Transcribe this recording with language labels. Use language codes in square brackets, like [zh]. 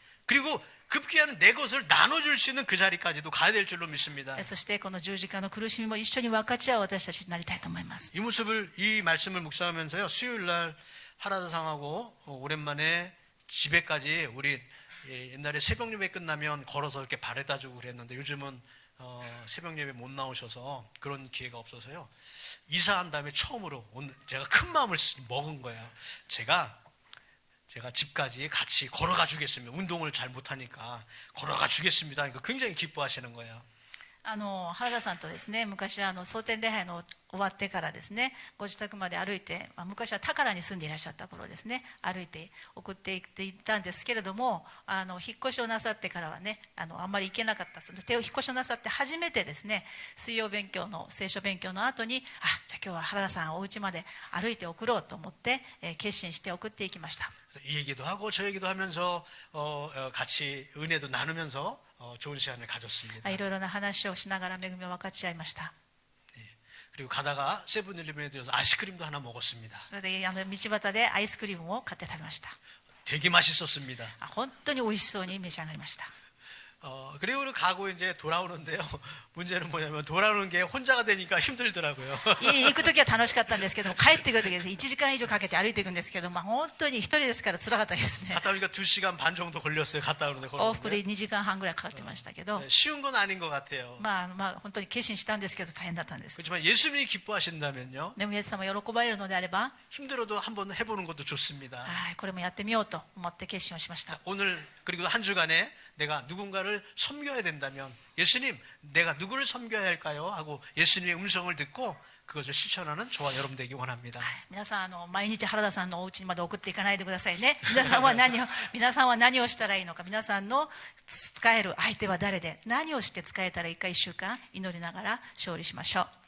[ko] 그리고 급기야는 내 것을 나눠줄 수 있는 그 자리까지도 가야 될 줄로 믿습니다. [ja] う。そしてこの十字架の苦しみも一緒に分かち合う私たちになりたいと思います。 [ko] 이 모습을 이 말씀을 묵상하면서요 수요일 날 하라다상하고 오랜만에 집에까지 우리 옛날에 새벽 예배 끝나면 걸어서 이렇게 바래다주고 그랬는데 요즘은 새벽 예배 못 나오셔서 그런 기회가 없어서요 이사한 다음에 처음으로 오늘 제가 큰 마음을 먹은 거예요. 제가 집까지 같이 걸어가 주겠습니다. 운동을 잘 못하니까 걸어가 주겠습니다. 그러니까 굉장히 기뻐하시는 거예요. [ja] 原田さんとですね、昔は蒼天礼拝の終わってからですね、ご自宅まで歩いて、昔は宝に住んでいらっしゃった頃ですね、歩いて送っていっていたんですけれども、引っ越しをなさってからはね、あんまり行けなかった。引っ越しをなさって初めてですね、水曜勉強の聖書勉強の後に、じゃあ今日は原田さんお家まで歩いて送ろうと思って、決心して送っていきました。 [ko] 이 얘기도 하고 저 얘기도 하면서 같이 은혜도 나누면서 좋은 시간을 가졌습니다. [ja] いろいろな話をしながら恵みを分かち合いました。 [ko] 그리고 가다가 세븐일레븐에 들어서 아이스크림도 하나 먹었습니다. [ja] それで道端でアイスクリームを買って食べました。 [ko] 되게 맛있었습니다. [ja] 本当に美味しそうに召し上がりました。 [ko] 그리고 가고 이제 돌아오는데요. 문제는 뭐냐면 돌아오는 게 혼자가 되니까 힘들더라고요. [ja] 行くときは楽しかったんですけども、帰ってくるときです1時間以上かけて歩いていくんですけども、本当に一人ですから辛かったですね。 [ko] 갔다 오니까 2시간 반 정도 걸렸어요. 갔다 오는데 [ja] 往復で [ko] 걸었는데. [ja] 2時間半ぐらいかかってましたけど、 [ko] 쉬운 건 아닌 것 같아요. [ja] 本当に決心したんですけど大変だったんです。 [ko] 그렇지만 예수님이 기뻐하신다면요. [ja] でもイエス様喜ばれるのであれば、 [ko] 힘들어도 한번 해보는 것도 좋습니다. [ja] これもやってみようと思って決心をしました。 [ko] 오늘 그리고 한 주간에 내가 누군가를 섬겨야 된다면 예수님 내가 누구를 섬겨야 할까요? 하고 예수님의 음성을 듣고 그것을 실천하는 저와 여러분 되기 원합니다. [ja] 皆さん毎日原田さんのお家にまで送っていかないでくださいね。皆さんは何をしたらいいのか、皆さんの使える相手は誰で何をして使えたらいいか1週間祈りながら勝利しましょう。